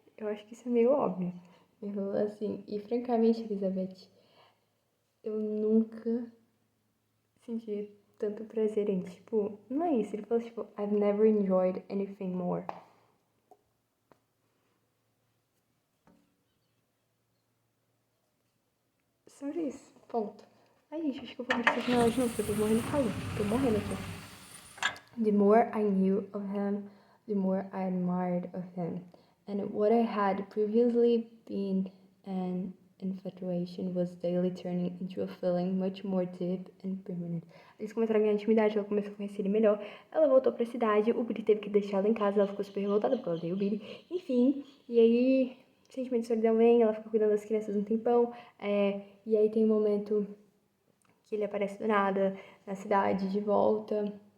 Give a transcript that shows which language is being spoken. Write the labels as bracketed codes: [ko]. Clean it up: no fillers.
[pt] Eu acho que isso é meio óbvio. Ele falou assim, e francamente, Elizabeth, eu nunca senti tanto prazer em, tipo, não é isso. Ele falou, tipo, [en] I've never enjoyed anything more. [pt] Sobre isso, ponto. Ai, gente, acho que eu vou abrir essa janela de novo, porque eu tô morrendo de calor. Tô morrendo aqui. [en] The more I knew of him, the more I admired of him. And what I had previously been an infatuation was daily turning into a feeling much more deep and permanent. [pt] Eles começaram a ganhar intimidade, ela começou a conhecer ele melhor. Ela voltou pra cidade, o Billy teve que deixar ela em casa, ela ficou super revoltada porque ela odeia o Billy. Enfim, e aí, sentimento de solidão vem, ela fica cuidando das crianças um tempão. E aí tem um momento que ele aparece do nada na cidade, de volta.